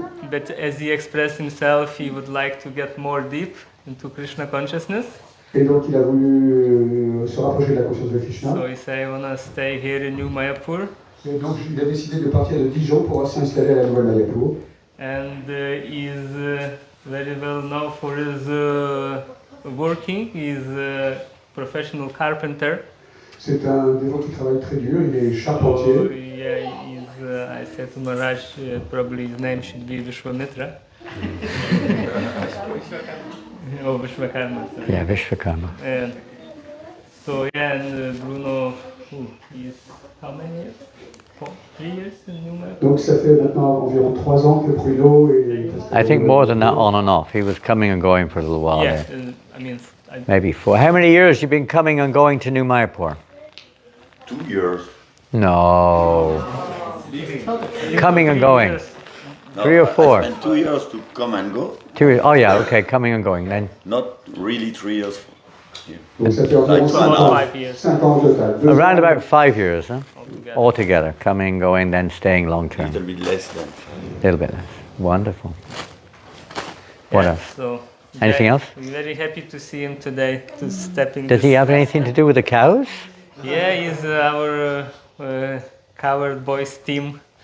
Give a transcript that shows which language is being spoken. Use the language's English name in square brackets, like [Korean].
[English] But as he expressed himself, he would like to get more deep into Krishna consciousness. [French] Et donc il a voulu se rapprocher de la conscience de Krishna. [English] So he said, I want to stay here in New Mayapur. [French] Et donc il a décidé de partir de Dijon pour s'installer à la nouvelle Mayapur. [English] And he is very well known for his working. He is a professional carpenter. [French] C'est un dévot qui travaille très dur, il est charpentier. [English] So, yeah, I said to Maharaj, probably his name should be Vishwamitra. Oh, Vishwakarma. Sorry. Yeah, Vishwakarma. And so, yeah, and Bruno, he's how many years? 3 years in New Mayapur? [French] Donc ça fait maintenant environ 3 ans que Bruno est... [English] I think more than that, on and off. He was coming and going for a little while Yeah, there. I mean... Maybe 4. How many years have you been coming and going to New Mayapur? 2 years. No. Coming and going. No, 3 or 4? I spent 2 years to come and go. 2 years. Oh yeah, okay, coming and going then. Not really 3 years. [French] Donc ça fait environ 5 ans total. [English] Around about 5 years, huh? Altogether, coming, going, then staying long term. A little bit less than. A little bit less. Wonderful. What else? So Anything else? I'm very happy to see him today, to step in. Does he have anything to do with the cows? Yeah, he's our covered boys team.